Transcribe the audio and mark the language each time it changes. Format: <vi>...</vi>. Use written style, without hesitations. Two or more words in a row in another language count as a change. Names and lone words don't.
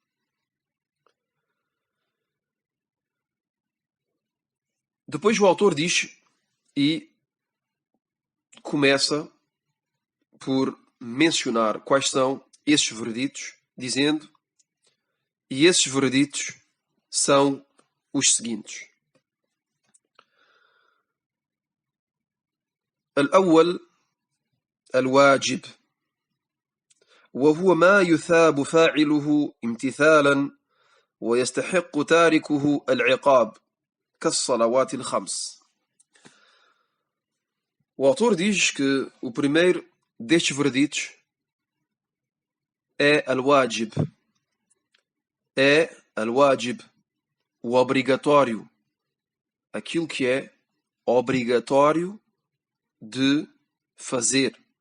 <pt>Depois o autor diz e começa por mencionar quais são esses vereditos, dizendo: e esses vereditos são os seguintes.</pt> <ar>الأول الواجب وهو ما يثاب فاعله امتثالا ويستحق تاركه العقاب كالصلوات الخمس.</ar> <pt>O autor diz que o primeiro destes vereditos é al-wajib. É al-wajib, o obrigatório. Aquilo que é obrigatório de fazer.</pt>